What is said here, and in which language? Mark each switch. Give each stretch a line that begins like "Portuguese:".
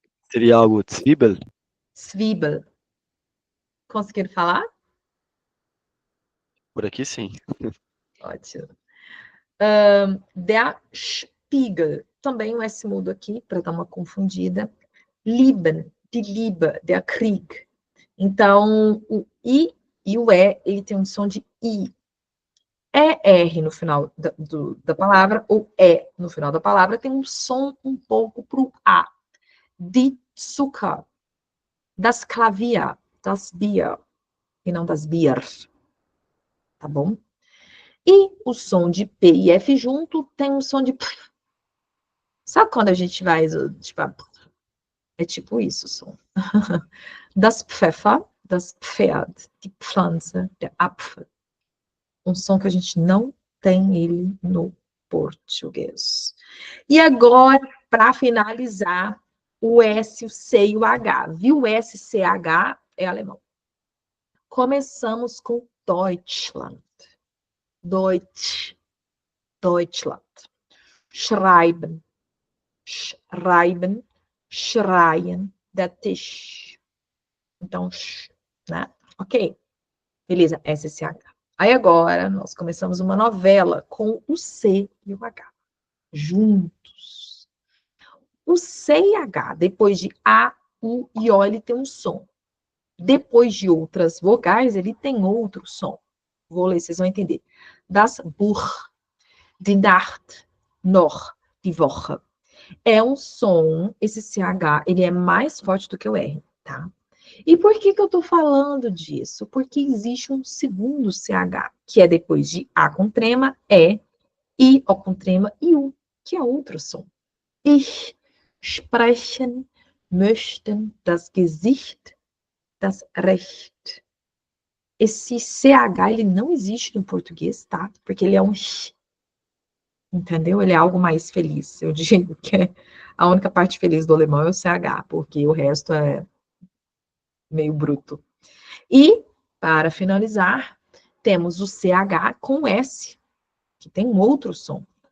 Portuguese: Seria algo Zwiebel? Zwiebel. Conseguiram falar? Por aqui sim. Ótimo.
German: Der Spiegel.
Portuguese: Também um S mudo aqui, para dar uma confundida.
German: Lieben, die Liebe, der Krieg.
Portuguese: Então, o I e o E, ele tem um som de I. É R no final da palavra, ou E no final da palavra, tem um som um pouco para o A.
German: Die Zucker, das Klavier, das Bier,
Portuguese: e não
German: das Bier.
Portuguese: Tá bom? E o som de P e F junto tem um som de P. Sabe quando a gente vai, tipo, é tipo isso o som.
German: Das Pfeffer, das Pferd, die Pflanze, der Apfel.
Portuguese: Um som que a gente não tem ele no português. E agora, para finalizar, o S, o C e o H. Viu o S, C, H é alemão. Começamos com Deutschland.
German: Deutschland. Schreiben. Schreiben. Schreien. Der Tisch.
Portuguese: Então, né? Ok. Beleza, SSH. Aí agora, nós começamos uma novela com o C e o H. Juntos. O C e H, depois de A, U e O, ele tem um som. Depois de outras vogais, ele tem outro som. Vou ler, vocês vão entender.
German: Das Buch, die Nacht, noch, die Woche.
Portuguese: É um som, esse CH, ele é mais forte do que o R, tá? E por que eu tô falando disso? Porque existe um segundo CH, que é depois de A com trema, E, I, O com trema e U, que é outro som.
German: Ich sprechen möchten das Gesicht, das Recht.
Portuguese: Esse CH, ele não existe no português, tá? Porque ele é um sh, entendeu? Ele é algo mais feliz. Eu digo que a única parte feliz do alemão é o CH, porque o resto é meio bruto. E, para finalizar, temos o CH com S, que tem um outro som.